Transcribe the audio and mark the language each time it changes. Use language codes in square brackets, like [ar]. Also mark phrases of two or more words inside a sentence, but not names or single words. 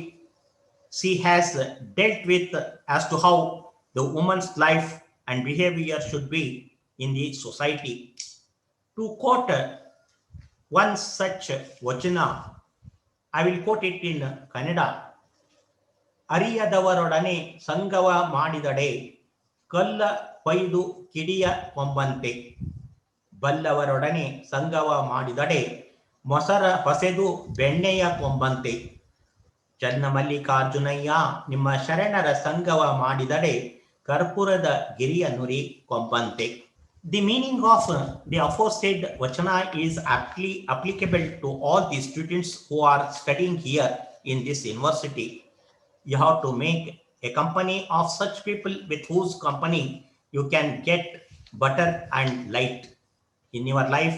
[en] She has dealt with as to how the woman's life and behavior should be in the society. To quote one such vachana, I will quote it in Kannada. [kn] ಅರಿಯದವರೊಡನೆ ಸಂಗವ ಮಾಡಿದಡೆ ಕಲ್ಲ ಕೊಯ್ದು ಕಿಡಿಯ ಕೊಂಬಂತೆ ಬಲ್ಲವರೊಡನೆ ಸಂಗವ ಮಾಡಿದಡೆ ಮೊಸರ ಹೊಸೆದು ಬೆಣ್ಣೆಯ ಕೊಂಬಂತೆ ಚನ್ನಮಲ್ಲಿಕಾರ್ಜುನಯ್ಯ ನಿಮ್ಮ ಶರಣರ ಸಂಗವ ಮಾಡಿದಡೆ ಕರ್ಪೂರದ ಗಿರಿಯ ನುರಿ ಕೊಂಬಂತೆ. [en] The meaning of the aforesaid vachana is aptly applicable to all the students who are studying here in this university. You have to make a company of such people with whose company you can get butter and light in your life.